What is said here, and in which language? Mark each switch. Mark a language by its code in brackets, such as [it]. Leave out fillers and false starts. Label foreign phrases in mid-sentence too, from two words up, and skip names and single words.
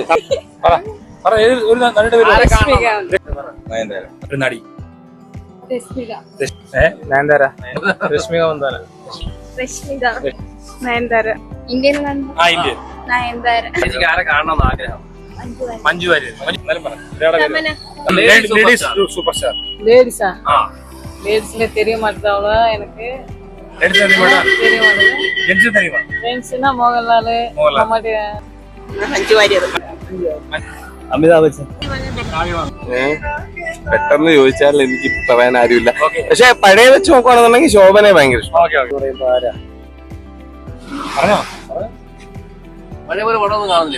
[ml] ഒരു നടിയുടെ പേര്. ഒരു നടി. നയൻതാര. രശ്മിക മന്ദാന. ഇന്ത്യൻ. എനിക്ക് ആരെ കാണണമെന്ന് ആഗ്രഹം? മഞ്ജു വാര്യർ. സൂപ്പർ സ്റ്റാർ. [ta] லேடிஸா? லேடிஸ்ல தெரிய மாட்டேதாவளோ எனக்கு. தெரியுமா? ஃப்ரெண்ட்ஸ்னா மோகன்லால், மம்மாட்டி. [ml] മഞ്ജു വാര്യർ. അമിതാഭ് ബച്ചൻ. പെട്ടെന്ന് ചോദിച്ചാൽ എനിക്ക് പറയാൻ ആരുമില്ല. പക്ഷെ പഴയ വെച്ച് നോക്കുകയാണെന്നുണ്ടെങ്കിൽ ശോഭനെ ഭയങ്കര ഇഷ്ടം. പറഞ്ഞോ. പഴയ പോലെ പടമൊന്നും കാണുന്നില്ല.